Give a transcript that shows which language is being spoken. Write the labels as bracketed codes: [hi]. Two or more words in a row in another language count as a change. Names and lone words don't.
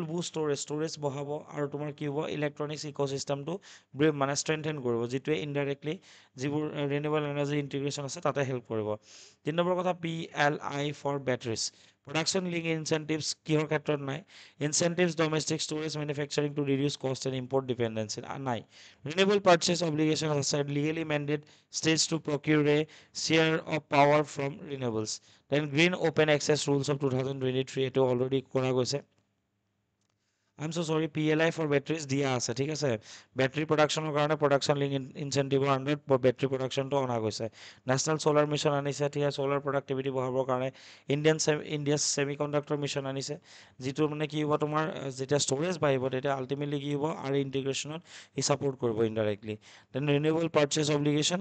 [en] boost storage [as] বঢ়াব আৰু তোমাৰ কি হ'ব [en] electronics ecosystemটো মানে ষ্ট্ৰেংথেন [as] কৰিব যিটোৱে [en] ইনডাইৰেক্টলি যিবোৰ renewable energy integration [as] আছে তাতে [en] হেল্প [as] কৰিব 3 নম্বৰ কথা [en] PLI for batteries production linked incentives [as] কিহৰ ক্ষেত্ৰত নাই [en] incentives domestic storage manufacturing to reduce cost and import dependency নাই renewable purchase obligation আছে legally mandate states to procure a share of power from renewables. Then green open access rules of 2023 [as] এইটো অলৰেডি কৰা গৈছে [en] I'm so sorry PLI for batteries [as] দিয়া আছে ঠিক আছে [en] battery productionৰ কাৰণে production linked incentiveৰ underত battery productionটো [as] অনা গৈছে [en] নেশ্যনেল ছ'লাৰ মিছন [as] আনিছে ঠিক আছে [en] ছ'লাৰ [as] প্ৰডাক্টিভিটি বঢ়াবৰ কাৰণে ইণ্ডিয়া ছেমিকণ্ডাক্টৰ মিছন আনিছে যিটো মানে কি হ'ব তোমাৰ যেতিয়া ষ্ট'ৰেজ বাঢ়িব তেতিয়া আল্টিমেটলি কি হ'ব আৰু ইণ্টিগ্ৰেশ্যনত ই ছাপৰ্ট কৰিব ইনডাইৰেক্টলি [en] then renewable purchase obligation